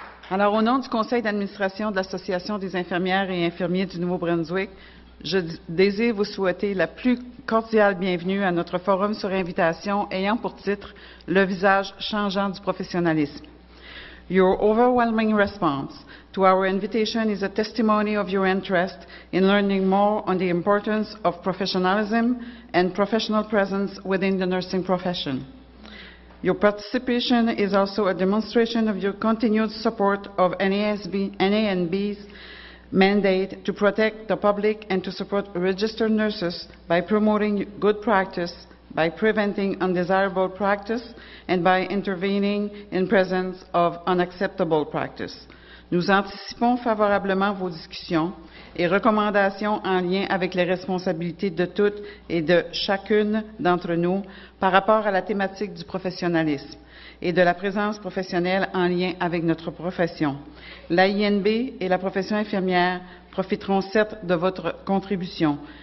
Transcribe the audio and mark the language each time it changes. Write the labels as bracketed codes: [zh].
[fr] Alors, au nom du conseil d'administration de l'Association des infirmières et infirmiers du Nouveau-Brunswick, je désire vous souhaiter la plus cordiale bienvenue à notre forum sur invitation ayant pour titre « Le visage changeant du professionnalisme ». [en] Your overwhelming response to our invitation is a testimony of your interest in learning more on the importance of professionalism and professional presence within the nursing profession. Your participation is also a demonstration of your continued support of NANB's mandate to protect the public and to support registered nurses by promoting good practice, by preventing undesirable practice, and by intervening in presence of unacceptable practice. [fr] Nous anticipons favorablement vos discussions et recommandations en lien avec les responsabilités de toutes et de chacune d'entre nous par rapport à la thématique du professionnalisme et de la présence professionnelle en lien avec notre profession. L'AINB et la profession infirmière profiteront certes de votre contribution.